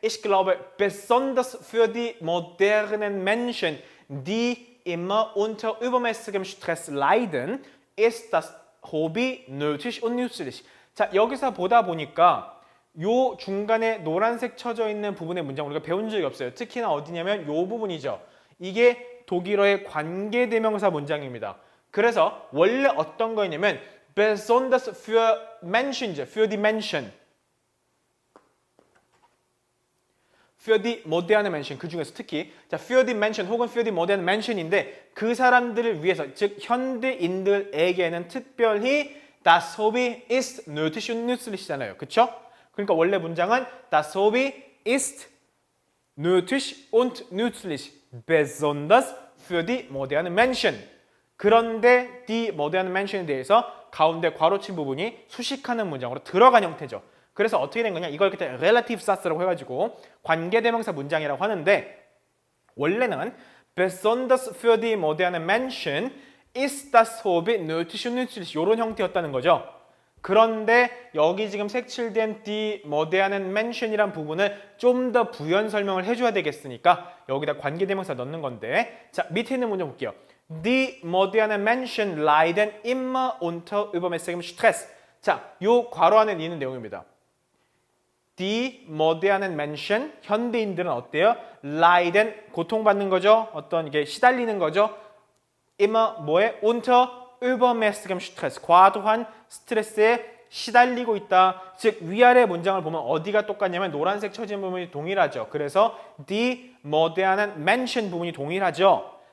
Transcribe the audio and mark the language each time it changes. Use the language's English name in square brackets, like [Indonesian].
[German] ich glaube, besonders für die modernen Menschen, die immer unter übermäßigem Stress leiden, ist das Hobby nötig und nützlich. [Korean] 자, 여기서 보다 보니까 요 중간에 노란색 쳐져 있는 부분의 문장 우리가 배운 적이 없어요. 특히나 어디냐면 요 부분이죠. 이게 독일어의 관계대명사 문장입니다. 그래서 원래 어떤 거였냐면 [German] besonders für Menschen, für die Menschen, für die moderne Menschen, [Korean] 그 중에서 특히 자, für die Menschen 혹은 für die moderne Menschen인데 그 사람들을 위해서, 즉 현대인들에게는 특별히 [German] das Hobby ist nötig und nützlich [Korean] 잖아요. 그쵸? 그러니까 원래 문장은 [German] das Hobby ist nötig und nützlich, besonders für die moderne Menschen. [Korean] 그런데 die moderne Menschen에 대해서 가운데 괄호친 부분이 수식하는 문장으로 들어간 형태죠. 그래서 어떻게 된 거냐? 이걸 그때 relative satz라고 해가지고 관계대명사 문장이라고 하는데 원래는 [German] besonders für die moderne Menschen ist das Hobby nötig und nützlich [Korean] 이런 형태였다는 거죠. 그런데 여기 지금 색칠된 [German] die modernen Menschen [Korean] 이란 부분을 좀 더 부연 설명을 해줘야 되겠으니까 여기다 관계대명사 넣는 건데 자 밑에 있는 문장 볼게요. [German] Die modernen Menschen leiden immer unter übermäßigem Stress. [Korean] 자, 요 괄호 안에 있는 내용입니다. [German] Die modernen Menschen, [Korean] 현대인들은 어때요? leiden, 고통받는 거죠. 어떤 이게 시달리는 거죠. immer 뭐에? [German] unter übermäßigem Stress, [Korean] 과도한 스트레스에 시달리고 있다. 즉 위아래 문장을 보면 어디가 똑같냐면 노란색 쳐진 부분이 동일하죠. 그래서 [German] die modernen Menschen [Korean] 부분이 동일하죠.